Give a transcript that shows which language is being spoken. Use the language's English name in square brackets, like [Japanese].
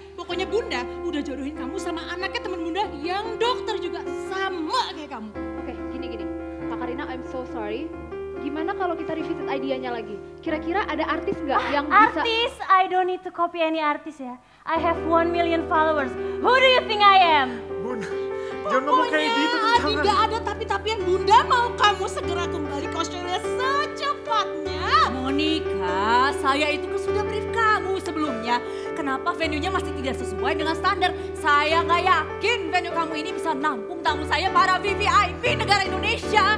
[Indonesian] Pokoknya Bunda udah jodohin kamu sama anaknya teman Bunda yang dokter juga sama kayak kamu. Oke, gini. Kak Karina, [English] I'm so sorry. [Indonesian] Gimana kalau kita revisit idenya lagi? Kira-kira ada artis nggak yang bisa... Artis? [English] I don't need to copy any artis ya. I have 1 million followers. Who do you think I am? [Indonesian] Bun, jangan ngomong kayak gitu tuh, Adi gak ada tapi-tapian. Bunda mau kamu segera kembali ke Australia secepatnya. Monica, saya itu kan sudah brief kamu sebelumnya. Kenapa venue-nya masih tidak sesuai dengan standar? Saya nggak yakin venue kamu ini bisa nampung tamu saya para VVIP negara Indonesia.